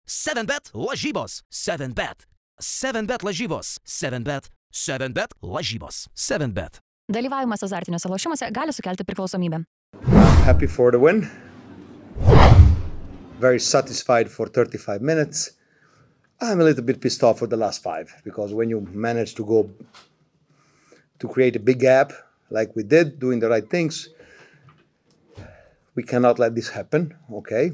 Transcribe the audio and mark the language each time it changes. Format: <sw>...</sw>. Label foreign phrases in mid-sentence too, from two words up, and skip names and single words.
<lt>7bet lažybos. 7bet. 7bet lažybos. 7bet. 7bet lažybos. 7bet. Dalyvavimas azartiniuose lošimuose gali sukelti priklausomybę.</lt> <en>Happy for the win. Very satisfied for 35 minutes. I'm a little bit pissed off for the last 5 because when you manage to create a big gap like we did, doing the right things, we cannot let this happen, okay?</en>